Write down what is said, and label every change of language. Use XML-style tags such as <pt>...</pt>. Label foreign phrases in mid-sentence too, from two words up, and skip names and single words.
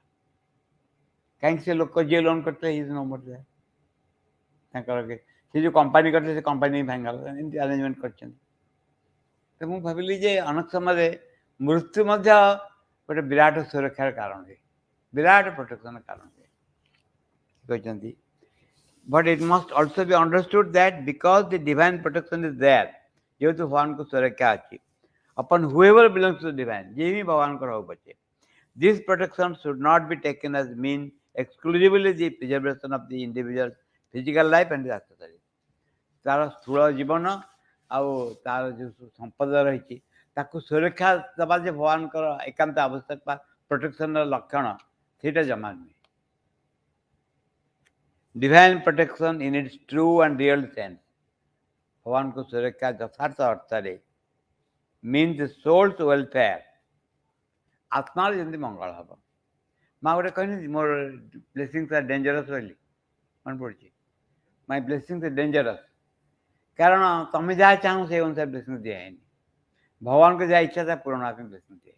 <or>କାହିଁକି ସେ ଲୋକ ଯିଏ ଲୋନ୍ କରିଥିଲେ</or> <en>is no more there.</en> <or>ତାଙ୍କର ସେ ଯେଉଁ କମ୍ପାନୀ କରିଥିଲେ ସେ କମ୍ପାନୀ ଭାଙ୍ଗିଗଲା, ଏମିତି ଆରେଞ୍ଜମେଣ୍ଟ କରିଛନ୍ତି। ତ ମୁଁ ଭାବିଲି ଯେ ଅନେକ ସମୟରେ ମୃତ୍ୟୁ ମଧ୍ୟ ଗୋଟେ ବିରାଟ ସୁରକ୍ଷାର କାରଣ ହୁଏ, ବିରାଟ ପ୍ରୋଟେକ୍ସନର କାରଣ ହୁଏ କହିଛନ୍ତି।</or> <en>But it must also be understood that because the divine protection is there,</en> <or>ଯେହେତୁ ଭଗବାନଙ୍କ ସୁରକ୍ଷା ଅଛି,</or> <en>upon whoever belongs to the divine,</en> <or>ଯିଏ ବି ଭଗବାନଙ୍କର ହଉ ପଛେ,</or> <en>this protection should not be taken as mean exclusively the preservation of the individual's physical life and his accessories.</en> <or>ତାର ସ୍ଥୂଳ ଜୀବନ ଆଉ ତାର ଯେଉଁ ସମ୍ପଦ ରହିଛି ତାକୁ ସୁରକ୍ଷା ଦେବା ଯେ ଭଗବାନଙ୍କର ଏକାନ୍ତ ଆବଶ୍ୟକ ବା ପ୍ରୋଟେକ୍ସନର ଲକ୍ଷଣ, ସେଇଟା ଜମା ନୁହେଁ।</or> <en>Divine protection in its true and real sense,</en> <or>ଭଗବାନଙ୍କ ସୁରକ୍ଷା ଯଥାର୍ଥ ଅର୍ଥରେ</or> <en>means the soul's welfare,</en> <or>ଆତ୍ମାର ଯେମିତି ମଙ୍ଗଳ ହେବ। ମା ଗୋଟେ କହିନି ମୋର</or> <en>blessings are dangerous</en> <or>ବୋଲି, ମନେ ପଡ଼ୁଛି,</or> <en>my blessings are dangerous.</en> <or>କାରଣ ତମେ ଯାହା ଚାହୁଁ ସେଇ ଅନୁସାରେ ବ୍ଲେସିଂସ୍ ଦିଆହେଇନି, ଭଗବାନଙ୍କ ଯାହା ଇଚ୍ଛା ତାହା ପୂରଣ ହେବା ପାଇଁ ବ୍ଲେସିଂସ୍ ଦିଆହେଇଛି।</or>